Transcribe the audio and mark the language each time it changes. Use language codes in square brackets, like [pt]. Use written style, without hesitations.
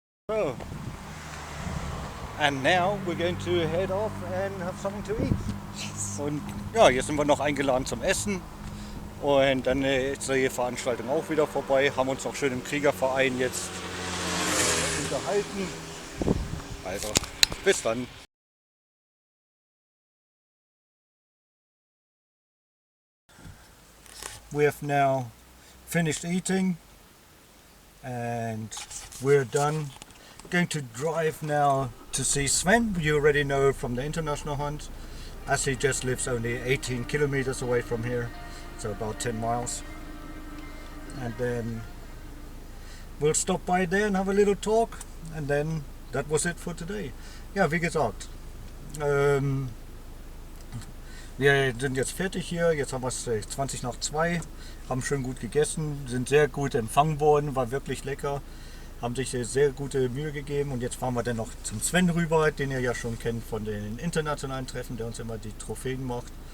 [en] So, and now we're going to head off and have something to eat. [de] Und ja, jetzt sind wir noch eingeladen zum Essen. Und dann ist die Veranstaltung auch wieder vorbei. Haben uns noch schön im Kriegerverein jetzt unterhalten. Also, bis dann. [en] We have now finished eating and we're done. Going to drive now to see Sven. You already know from the international hunt, as he just lives only 18 kilometers away from here, so about 10 miles. And then we'll stop by there and have a little talk, and then that was it for today. [de] Ja, wie gesagt, wir sind jetzt fertig hier, jetzt haben wir es 20 nach 2, haben schön gut gegessen, sind sehr gut empfangen worden, war wirklich lecker, haben sich sehr gute Mühe gegeben und jetzt fahren wir dann noch zum Sven rüber, den ihr ja schon kennt von den internationalen Treffen, der uns immer die Trophäen macht.